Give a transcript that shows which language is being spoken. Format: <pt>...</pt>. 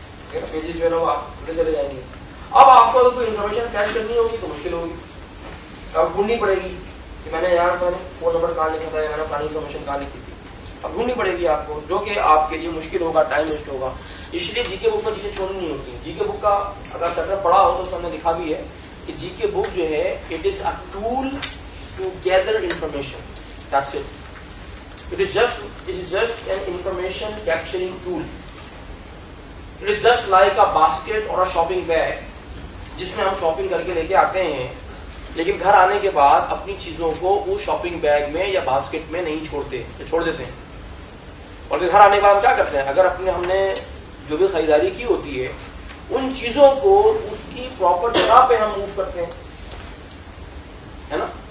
<ur>Pages جو ہے نا وہ آپ چلے جائیں گے. اب آپ کو اگر کوئی انفارمیشن فیچ کرنی ہوگی تو مشکل ہوگی, اب ڈھونڈنی پڑے گی کہ میں نے یار فون نمبر کہاں لکھا تھا یا میں نے پرانی انفارمیشن کہاں لکھی تھی, اب ڈھونڈنی پڑے گی آپ کو, جو کہ آپ کے لیے مشکل ہوگا, ٹائم ویسٹ ہوگا. اس لیے جی کے بک میں چیزیں چھوڑنی نہیں ہوتی. جی کے بک کا اگر چیپٹر پڑھا ہو تو اس میں نے لکھا بھی ہے کہ جی کے بک جو ہے</ur> <en>It is a tool to gather information. That's it. It is just an information capturing tool. It is just like a basket or a shopping bag</en> <ur>جس میں ہم شاپنگ کر کے لے کے آتے ہیں, لیکن گھر آنے کے بعد اپنی چیزوں کو اس شاپنگ بیگ میں یا باسکٹ میں نہیں چھوڑتے, چھوڑ دیتے ہیں. اور گھر آنے کے بعد ہم کیا کرتے ہیں, اگر ہم نے جو بھی خریداری کی ہوتی ہے ان چیزوں کو اس کی پراپر جگہ پہ ہم موو کرتے ہیں, ہے نا.</ur>